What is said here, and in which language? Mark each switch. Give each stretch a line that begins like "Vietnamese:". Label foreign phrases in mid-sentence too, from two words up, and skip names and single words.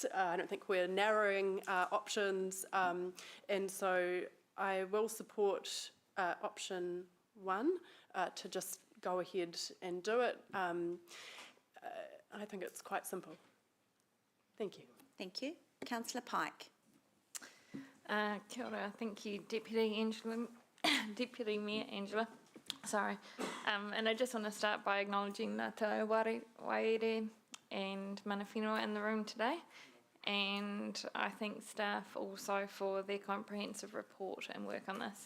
English: I don't think we're narrowing options. And so I will support option 1 to just go ahead and do it. I think it's quite simple. Thank you. Thank you. Councillor Pike.
Māori: Kia ora.
English: Thank you, Deputy Mayor Angela. Sorry. And I just want to start by acknowledging Ngāti Wairere and
Māori: Mana Whenua
English: in the room today. And I thank staff also for their comprehensive report and work on this.